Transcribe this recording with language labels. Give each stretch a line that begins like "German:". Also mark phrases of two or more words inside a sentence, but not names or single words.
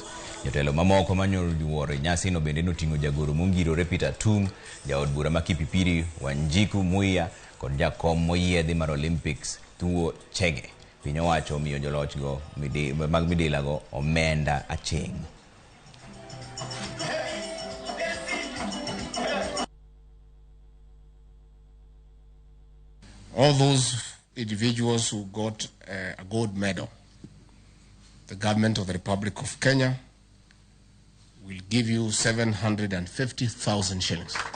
Luo (Kenya and Tanzania): Jotelo mamoko manyo yuore nyasi no bende noting'o jagoro mongirore Peter Tum, jaod bura ma Kipipiri Wanjiku Muya kod jakom moyiedhi mar Olympics Thuo Chege. Piny owacho omiyo joloch go mag midila go omenda aching'.
English: All those individuals who got a gold medal, the government of the Republic of Kenya will give you 750,000 shillings.